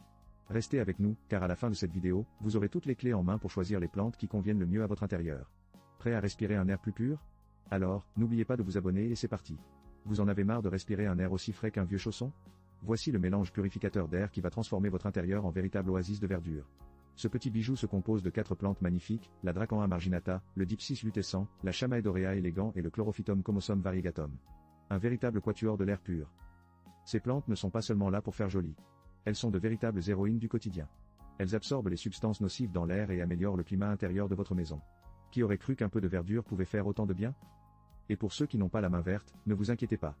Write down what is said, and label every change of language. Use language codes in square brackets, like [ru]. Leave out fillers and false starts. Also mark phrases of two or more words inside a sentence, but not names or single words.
[fr] Restez avec nous, car à la fin de cette vidéo, vous aurez toutes les clés en main pour choisir les plantes qui conviennent le mieux à votre intérieur. Prêt à respirer un air plus pur? Alors, n'oubliez pas de vous abonner et c'est parti. Vous en avez marre de respirer un air aussi frais qu'un vieux chausson? Voici le mélange purificateur d'air qui va transformer votre intérieur en véritable oasis de verdure. Ce petit bijou se compose de 4 plantes magnifiques, la Dracaena marginata, le Dipsis lutescens, la Chamaedorea elegans et le Chlorophytum comosum variegatum. Un véritable quatuor de l'air pur. Ces plantes ne sont pas seulement là pour faire joli. Elles sont de véritables héroïnes du quotidien. Elles absorbent les substances nocives dans l'air et améliorent le climat intérieur de votre maison. Qui aurait cru qu'un peu de verdure pouvait faire autant de bien? Et pour ceux qui n'ont pas la main verte, ne vous inquiétez pas.